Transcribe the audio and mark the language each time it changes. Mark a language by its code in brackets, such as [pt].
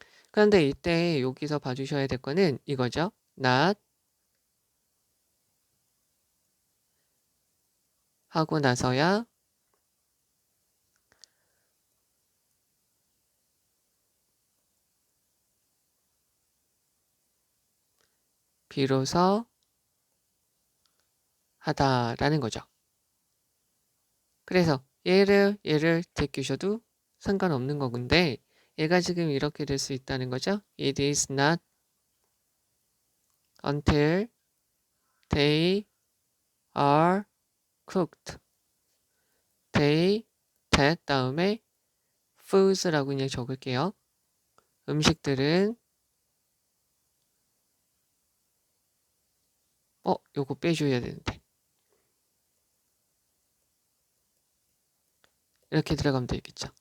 [ko] 그런데 이때 여기서 봐주셔야 될 거는 이거죠. not 하고 나서야 비로소 하다라는 거죠. 그래서 얘를 제끼셔도 상관없는 거근데 얘가 지금 이렇게 될 수 있다는 거죠. [en] It is not until they are cooked. [ko] they, that 다음에 foods라고 그냥 적을게요. 음식들은 요거 빼줘야 되는데 이렇게 들어가면 되겠죠.